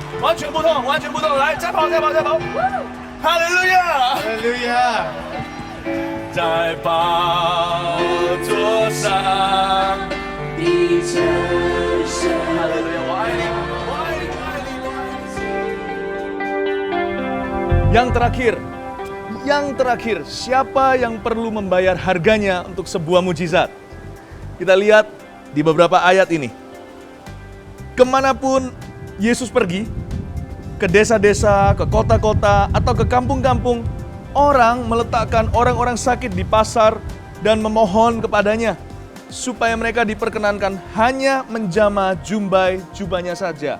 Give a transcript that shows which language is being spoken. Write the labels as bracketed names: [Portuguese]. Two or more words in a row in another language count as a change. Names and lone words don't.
[Chinese] 完全不痛，完全不痛！来，再跑！哈利路亚！哈利路亚！在宝座上的真神，哈利路亚！我爱你，我爱你，我爱你，我爱你。 [Indonesian] Yang terakhir, siapa yang perlu membayar harganya untuk sebuah mujizat? Kita lihat di beberapa ayat ini. Kemanapun Yesus pergi, ke desa-desa, ke kota-kota, atau ke kampung-kampung, orang meletakkan orang-orang sakit di pasar dan memohon kepadanya supaya mereka diperkenankan hanya menjamah jubahnya saja.